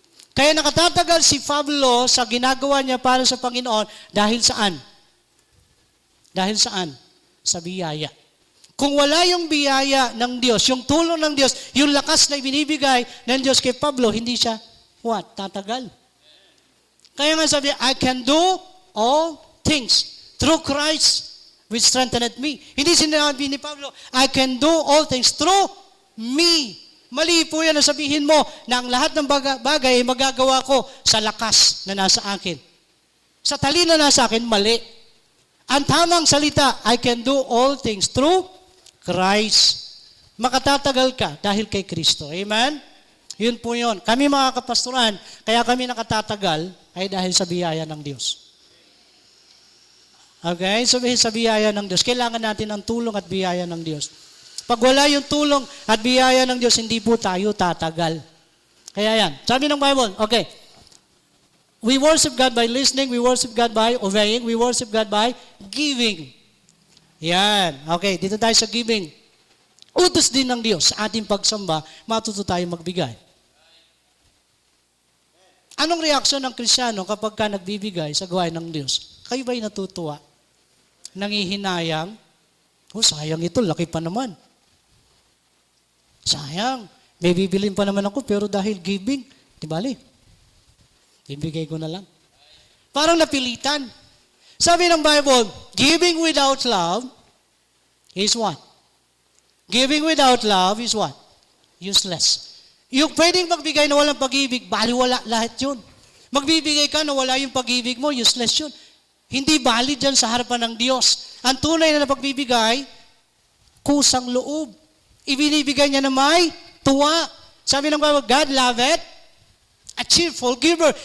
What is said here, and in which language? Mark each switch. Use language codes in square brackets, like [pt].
[tl] Kaya nakatatagal si Pablo sa ginagawa niya para sa Panginoon dahil saan? Dahil saan? Sa biyaya. Kung wala yung biyaya ng Diyos, yung tulong ng Diyos, yung lakas na ibinibigay ng Diyos kay Pablo, hindi siya, what? Tatagal. Kaya nga sabi, [en] I can do all things through Christ which strengthened me. [tl] Hindi sinabi ni Pablo, [en] I can do all things through me. [tl] Mali po yan na sabihin mo na ang lahat ng bagay ay magagawa ko sa lakas na nasa akin. Sa talino na nasa akin, mali. Ang tamang salita, [en] I can do all things through Christ. [tl] Makatatagal ka dahil kay Kristo. Amen? Yun po yun. Kami mga kapastoran, kaya kami nakatatagal ay dahil sa biyaya ng Diyos. Okay? So sa biyaya ng Diyos, kailangan natin ang tulong at biyaya ng Diyos. Pag wala yung tulong at biyaya ng Diyos, hindi po tayo tatagal. Kaya yan. Sabi ng Bible, [en] okay, we worship God by listening, we worship God by obeying, we worship God by giving. [tl] Yan. Okay, dito tayo sa giving. Utos din ng Diyos sa ating pagsamba, matuto tayo magbigay. Anong reaksyon ng Kristiyano kapag ka nagbibigay sa gawain ng Diyos? Kayo ba'y natutuwa? Nangihinayang? Oh, sayang ito, laki pa naman. Sayang. May bibilin pa naman ako, pero dahil giving, di bali. Ibigay ko na lang. Parang napilitan. Sabi ng Bible, [en] giving without love is what? Giving without love is what? Useless. [tl] Yung pwedeng magbigay na walang pag-ibig, bali wala lahat yun. Magbibigay ka na wala yung pag-ibig mo, useless yun. Hindi valid yan sa harapan ng Diyos. Ang tunay na pagbibigay, kusang loob. Ibinibigay niya na may tuwa. Sabi ng Bible, [en] God loveth a cheerful giver.